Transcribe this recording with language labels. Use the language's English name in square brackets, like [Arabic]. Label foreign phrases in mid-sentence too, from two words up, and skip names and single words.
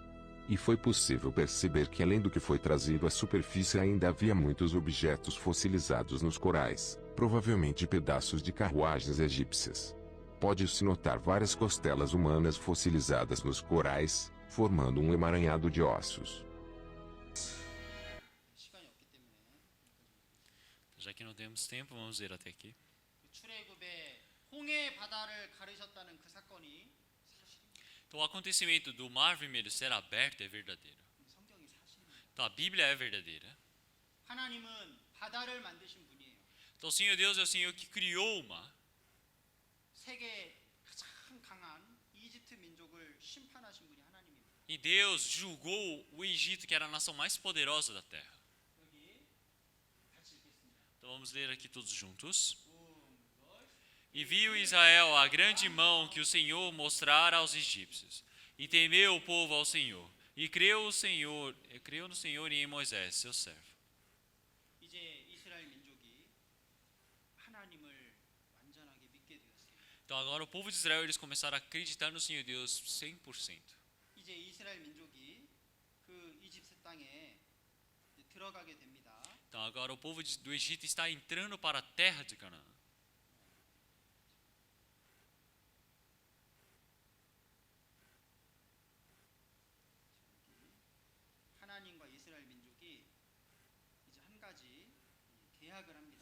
[Portuguese] E foi possível perceber que além do que foi trazido à superfície ainda havia muitos objetos fossilizados nos corais, provavelmente pedaços de carruagens egípcias. Pode-se notar várias costelas humanas fossilizadas nos corais, formando um emaranhado de ossos. [Korean] 시간이 없기 때문에 [Portuguese] Já que não temos tempo, vamos ver até aqui. [Korean] 그 출애굽의 홍해 바다를 가르셨다는 그 사건이 사실입니다. [Portuguese] Então, o acontecimento do Mar Vermelho ser aberto é verdadeiro. [Korean] 성경이 사실입니다. [Portuguese] Então, a Bíblia é verdadeira. [Korean] 하나님은 바다를 만드신 분이에요. [Portuguese] Então, o Senhor Deus é o Senhor que criou o mar. [Korean] 세계 가장 강한 이집트 민족을 심판하신 분이 하나님입니다. [Portuguese] E Deus julgou o Egito, que era a nação mais poderosa da terra. [Korean] 여기 같이 읽겠습니다. [Portuguese] Então, vamos ler aqui todos juntos. E viu Israel a grande mão que o Senhor mostrara aos egípcios. E temeu o povo ao Senhor. E creu no Senhor e em Moisés, seu servo. [Korean] 이제 이스라엘 민족이 하나님을 완전하게 믿게 되었어요. [Portuguese] Então agora o povo de Israel, eles começaram a acreditar no Senhor Deus 100%. [Korean] 이제 이스라엘 민족이 그 이집트 땅에 이제 들어가게 됩니다. [Portuguese] Então agora o povo do Egito está entrando para a terra de Canaã. [Korean] 하나님과 이스라엘 민족이 이제 한 가지 계약을 합니다.